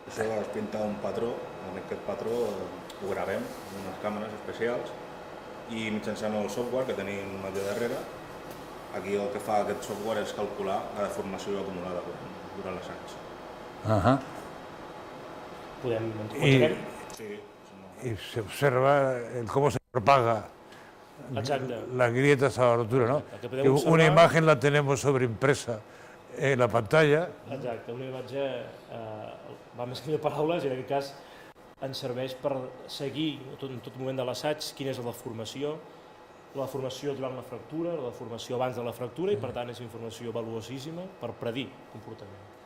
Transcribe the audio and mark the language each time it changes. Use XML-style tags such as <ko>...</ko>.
<ca>Això es pinta un patró, en aquest patró ho gravem amb unes càmeres especials i mitjançant el software que tenim allà darrere, aquí el que fa aquest software és calcular la deformació acumulada durant l'assaig. Podem... I, Sí,</ca> <es>y se observa cómo se propaga las grietas a la rotura, ¿no? Que una imagen la tenemos sobreimpresa en la pantalla.</es> <ca>Exacte, una imatge va més que mil paraules i en aquest cas ens serveix per seguir en tot moment de l'assaig quina és la deformació durant la fractura, la deformació abans de la fractura i per tant és informació valuosíssima per predir comportament.</ca>